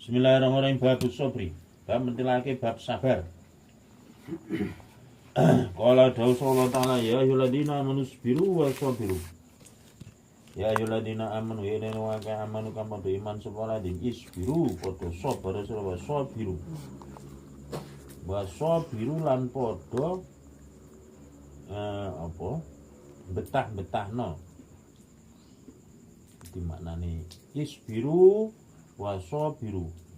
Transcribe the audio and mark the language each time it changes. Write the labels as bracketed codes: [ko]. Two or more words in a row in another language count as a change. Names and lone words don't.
[ar] Bismillahirrahmanirrahim. باب الصبر. [jv] Bab mentilake bab sabar. [ar] قال dawuh تعالى يا أيها الذين آمنوا صابروا وصابروا. يا أيها الذين آمنوا يا وآمنوا [jv] kang padha iman sapa [ar] الذين اصبروا [jv] padha sabar sira sabiru. [ar] وصابروا [jv] lan padha betah-betahno. Iki maknane [ar] اصبروا وصابروا.